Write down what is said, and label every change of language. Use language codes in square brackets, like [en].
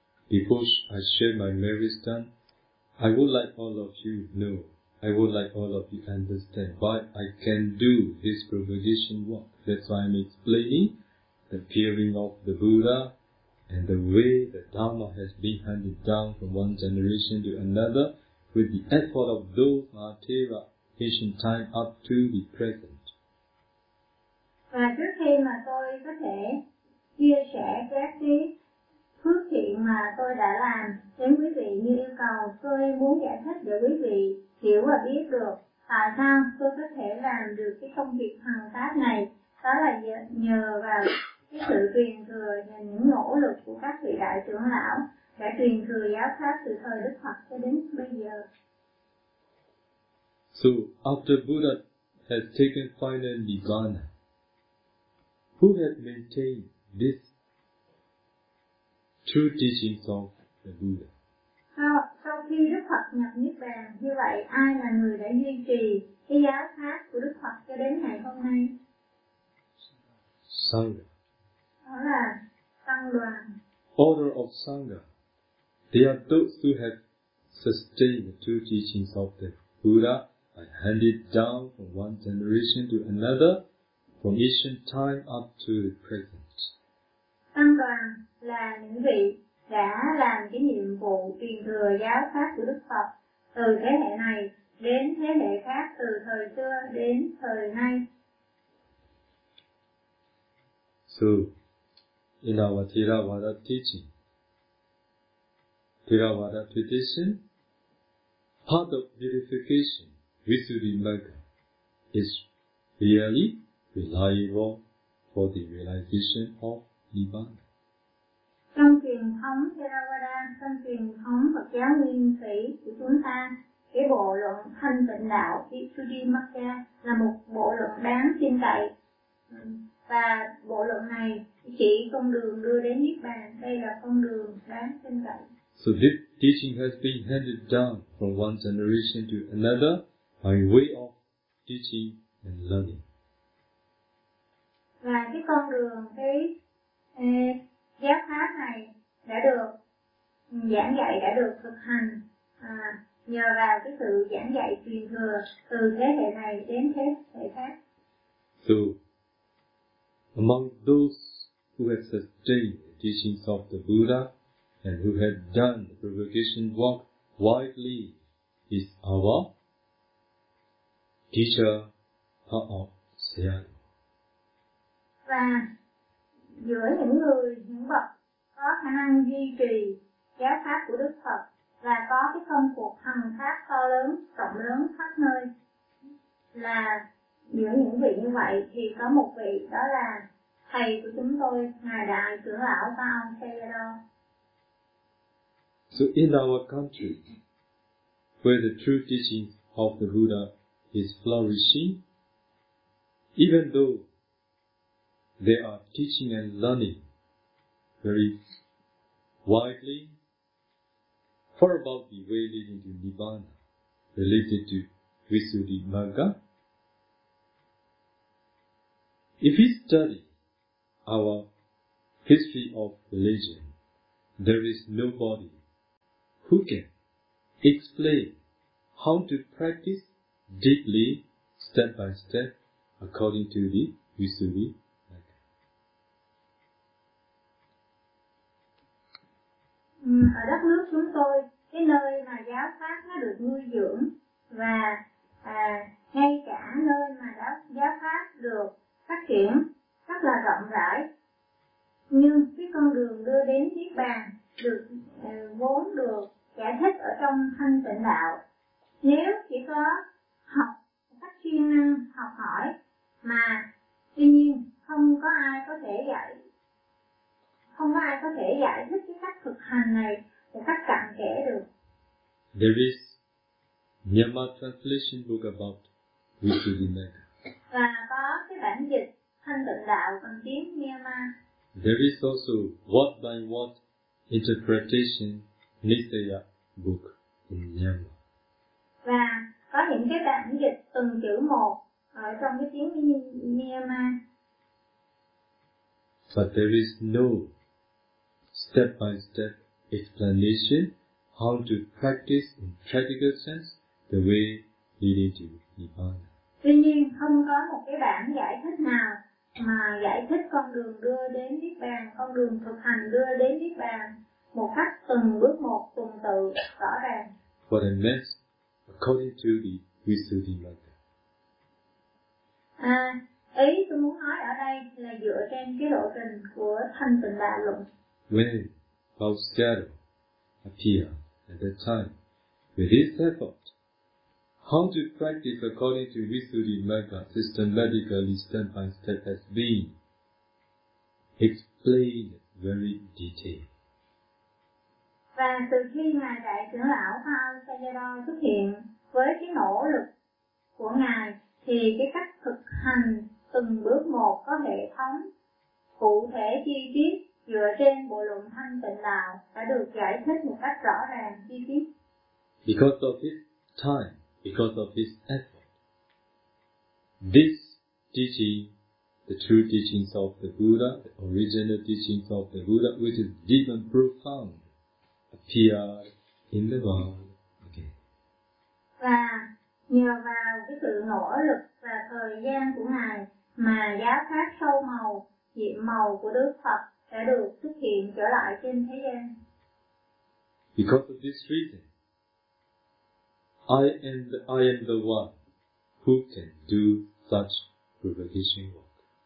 [en] Before I share my merits done, I would like all of you know, I would like all of you understand why I can do this propagation work. That's why I'm explaining the appearing of the Buddha and the way the Dharma has been handed down from one generation to another with the effort of those Mahatera ancient time up to the present. [vi] Và trước khi mà tôi có thể chia sẻ các cái phước thiện mà tôi đã làm đến quý vị như yêu cầu, tôi muốn giải thích để quý vị hiểu và biết được tại sao tôi có thể làm được cái công việc hằng pháp này. Đó là nhờ vào cái sự truyền thừa và những nỗ lực của các vị đại trưởng lão đã truyền thừa giáo pháp từ thời Đức Phật cho đến bây giờ. [en] So after Buddha has taken final nirvana, who has maintained this true teachings of the Buddha? [vi] Sau khi Đức Phật nhập Niết Bàn, như vậy ai là người đã duy trì cái giáo pháp của Đức Phật cho đến ngày hôm nay? [en] Sangha. [vi] Đó là Tăng Đoàn. [en] Order of Sangha. They are those who have sustained the true teachings of the Buddha by handed down from one generation to another, from ancient time up to the present. [vi] Tăng đoàn là những vị đã làm cái nhiệm vụ truyền thừa giáo pháp của Đức Phật từ thế hệ này đến thế hệ khác, từ thời xưa đến thời nay. [en] So, in our Theravada teaching, Theravada tradition, part of purification, Visuddhimagga, is really reliable for the realization of Nibbana. [vi] Trong truyền thống Theravada, trong truyền thống Phật giáo nguyên thủy của chúng ta, cái bộ luận thanh tịnh đạo Visuddhimagga là một bộ luận đáng tin cậy. Và bộ luận này chỉ con đường đưa đến Niết Bàn, đây là con đường đáng tin cậy. [en] So this teaching has been handed down from one generation to another by way of teaching and learning. [vi] Và cái con đường, cái giáo pháp này đã được giảng dạy, đã được thực hành nhờ vào cái sự giảng dạy truyền thừa từ thế hệ này đến thế hệ khác. [en] So, among those who have sustained the teachings of the Buddha and who have done the purification work widely is our teacher, Pa'ok Seyad. [vi] Và giữa những người, những bậc có khả năng duy trì giáo pháp của Đức Phật và có cái công cuộc hằng pháp to lớn, rộng lớn khắp nơi, là giữa những vị như vậy thì có một vị, đó là thầy của chúng tôi, ngài đại trưởng lão Pa'ok Seyado. [en] So in our country, where the true teaching of the Buddha is flourishing, even though they are teaching and learning very widely for about the way leading to Nibbana related to Visuddhimagga, if we study our history of religion, there is nobody who can explain how to practice deeply, step by step, according to the Visuddhimagga. [vi] Ở đất nước chúng tôi, cái nơi mà giáo pháp nó được nuôi dưỡng và ngay cả nơi mà giáo pháp được phát triển rất là rộng rãi, Nhưng cái con đường đưa đến Niết Bàn được vốn được giải thích ở trong Thanh Tịnh Đạo. Nếu chỉ có học cách chuyên năng học hỏi mà tuy nhiên không có ai có thể dạy, không có ai có thể giải thích cái cách thực hành này một cách cặn kẽ được. [en] There is Myanmar translation book about which is in Mecca. [vi] Và có cái bản dịch Thanh Tịnh Đạo bằng tiếng Myanmar. [en] There is also word by word interpretation Nisaya book in Myanmar. [vi] Và có những cái bản dịch từng chữ một ở trong cái tiếng Myanmar. [en] But there is no step by step explanation how to practice in practical sense the way we need to Nibbana. [vi] Tuy nhiên không có một cái bản giải thích nào mà giải thích con đường đưa đến Niết Bàn, con đường thực hành đưa đến Niết Bàn một cách từng bước một, từng tự rõ ràng. [en] What it means according to the Visuddhimagga. [vi] À, ý tôi muốn nói ở đây là dựa trên cái lộ trình của Thanh Tịnh Đại Luận. [en] When Bhavaskara appeared at that time, with his effort, how to practice according to Visuddhimagga systematically step by step has been explained very detailed. [vi] Và từ khi mà đại trưởng lão Pavasara xuất hiện với cái nỗ lực của ngài thì cái cách thực hành từng bước một có hệ thống cụ thể chi tiết dựa trên bộ luận Thanh Tịnh Đạo đã được giải thích một cách rõ ràng chi tiết. [en] Because of his time, because of his effort, this teaching, the true teachings of the Buddha, the original teachings of the Buddha, which is deep and profound, appear in the world again. [vi] Và nhờ vào cái sự nỗ lực và thời gian của ngài mà giáo pháp sâu màu, nhiệm màu của Đức Phật sẽ được xuất hiện trở lại trên thế gian. [en] Because of this reason, I am the one who can do such propagation work.